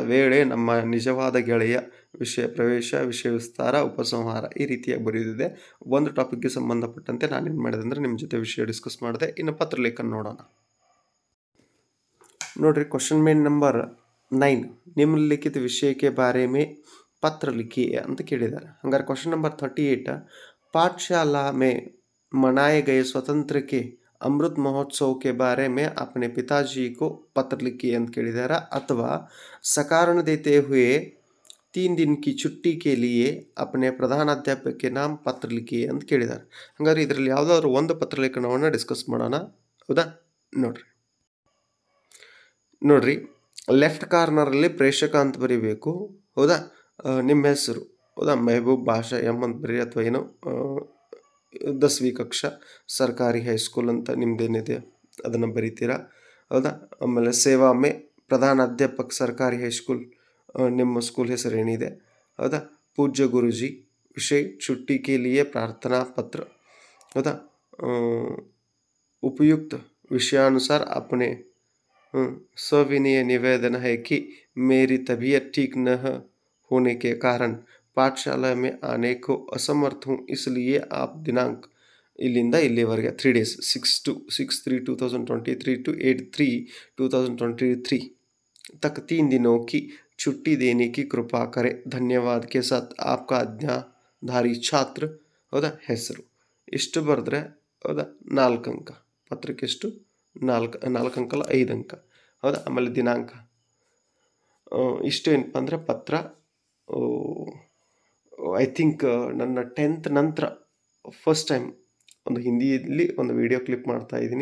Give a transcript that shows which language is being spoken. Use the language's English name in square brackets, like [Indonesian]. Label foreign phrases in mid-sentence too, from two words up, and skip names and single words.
[Kannada] ವೇಳೆ ನಮ್ಮ ನಿಜವಾದ ಗೆಳೆಯ. ವಿಷಯ ಪ್ರವೇಶ, ವಿಷಯ ವಿಸ್ತಾರ, ಉಪಸಂಹಾರ ಈ ರೀತಿಯಾಗಿ ಬರೆದಿದೆ. ಒಂದು ಟಾಪಿಕ್ಗೆ ಸಂಬಂಧಪಟ್ಟಂತೆ ನಾನೇನು ಮಾಡಿದೆ ಅಂದರೆ ನಿಮ್ಮ ಜೊತೆ ವಿಷಯ ಡಿಸ್ಕಸ್ ಮಾಡಿದೆ. ಇನ್ನು ಪತ್ರಲೇಖನ ನೋಡೋಣ. ನೋಡ್ರಿ, ಕ್ವಶನ್ ಮೇನ್ ನಂಬರ್ 9, ನಿಮ್ನಲಿಖಿತ ವಿಷಯಕ್ಕೆ [Hindi] बारे में पत्र लिखिए [Kannada] ಅಂತ ಕೇಳಿದ್ದಾರೆ. ಹಂಗಾರೆ [English] question number [Kannada] 38, [Hindi] पाठशाला में मनाए गए स्वतंत्र के अमृत महोत्सव के बारे में अपने पिताजी को पत्र लिखिए [Kannada] ಅಂತ ಕೇಳಿದ್ದಾರೆ. [Hindi] ಅಥವಾ सकारण देते हुए 3 दिन की छुट्टी के लिए अपने प्रधानाध्यापक के नाम पत्र लिखिए [Kannada] ಅಂತ ಕೇಳಿದ್ದಾರೆ. ಹಂಗಾರೆ ಇದರಲ್ಲಿ ಯಾವುದಾದ್ರು ಒಂದು ಪತ್ರಲೇಖನವನ್ನು ಡಿಸ್ಕಸ್ ಮಾಡೋಣ, ಹೌದಾ. ನೋಡ್ರಿ ಲೆಫ್ಟ್ ಕಾರ್ನರಲ್ಲಿ ಪ್ರೇಕ್ಷಕ ಅಂತ ಬರೀಬೇಕು, ಹೌದಾ. ನಿಮ್ಮ ಹೆಸರು, ಹೌದಾ. ಮೆಹಬೂಬ್ ಬಾಷಾ ಎಮ್ ಅಂತ ಬರೀ, ಅಥವಾ ಏನೋ 10वीं ಕಕ್ಷಾ ಸರ್ಕಾರಿ ಹೈಸ್ಕೂಲ್ ಅಂತ ನಿಮ್ದೇನಿದೆ ಅದನ್ನು ಬರೀತೀರಾ, ಹೌದಾ. ಆಮೇಲೆ [Hindi] सेवा में प्रधान अध्यापक [Kannada] ಸರ್ಕಾರಿ ಹೈಸ್ಕೂಲ್ ನಿಮ್ಮ ಸ್ಕೂಲ್ ಹೆಸರು ಏನಿದೆ, ಹೌದಾ. ಪೂಜ್ಯ ಗುರುಜಿ, ವಿಷಯ [Hindi] छुट्टी के लिए प्रार्थना पत्र, हौदा. उपयुक्त विषयानुसार अपने सविनय निवेदन है कि मेरी तबीयत ठीक न होने के कारण पाठशाला में आने को असमर्थ हूँ, इसलिए आप दिनांक [Kannada] ಇಲ್ಲಿಂದ ಇಲ್ಲಿವರೆಗೆ [Hindi] 3 days 6/3/2023 to 8/3/2023 तक 3 दिनों की छुट्टी देने की कृपा करें. धन्यवाद के साथ आपका आज्ञाधारी छात्र, [Kannada] ಹೌದಾ. ಹೆಸರು ಇಷ್ಟು ಬರೆದ್ರೆ, ಹೌದಾ, 4 ಅಂಕ. ಪತ್ರಕ್ಕೆ ಎಷ್ಟು 4 ಅಂಕ ಅಲ್ಲ 5 ಅಂಕ, ಹೌದಾ. ಆಮೇಲೆ ದಿನಾಂಕ ಇಷ್ಟು ಏನಪ್ಪ ಅಂದರೆ ಪತ್ರ. [English] I think [Kannada] ನನ್ನ 10th ನಂತರ [English] first time [Kannada] ಒಂದು ಹಿಂದಿಯಲ್ಲಿ ಒಂದು [English] video clip [Kannada] ಮಾಡ್ತಾ ಇದ್ದೀನಿ.